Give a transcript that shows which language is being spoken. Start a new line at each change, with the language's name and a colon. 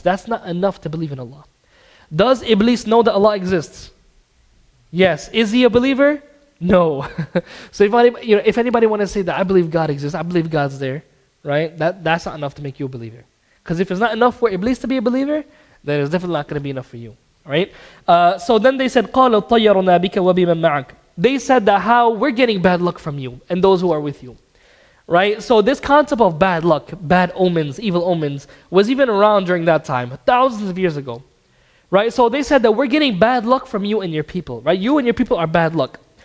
English: That's not enough to believe in Allah. Does Iblis know that Allah exists? Yes. Is he a believer? No. So if anybody want to say that I believe God exists, I believe God's there, right? That's not enough to make you a believer. Because if it's not enough for Iblis to be a believer, then it's definitely not going to be enough for you, right? So then they said,
Arabic: قَالَ طَيَّرُنَا بِكَ وَبِمَنْ مَعَكَ.
English: They said that how we're getting bad luck from you and those who are with you, right? So this concept of bad luck, bad omens, evil omens, was even around during that time, thousands of years ago, right? So they said that we're getting bad luck from you and your people, right? You and your people are bad luck.